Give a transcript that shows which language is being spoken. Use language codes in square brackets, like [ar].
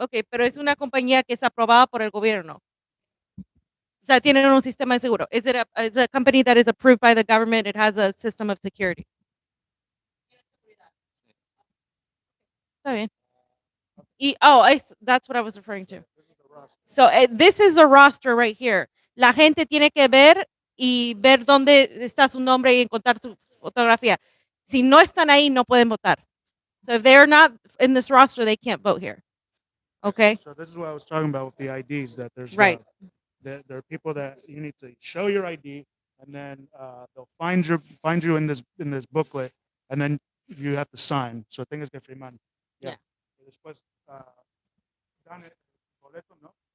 [es] Okay, pero es una compañía que es aprobada por el gobierno. O sea, tienen un sistema de seguro. [en] Is it a company that is approved by the government? It has a system of security. [es] Está bien. [en] That's what I was referring to. So this is a roster right here. [es] La gente tiene que ver y ver dónde está su nombre y encontrar su fotografía. Si no están ahí, no pueden votar. [en] So if they're not in this roster, they can't vote here. Okay. So this is what I was talking about with the IDs. That there's Right. There are people that you need to show your ID, and then they'll find you in this booklet, and then you have to sign. So [es] tengas que firmar. [en] Yeah. [es] Después dan el boleto, ¿no?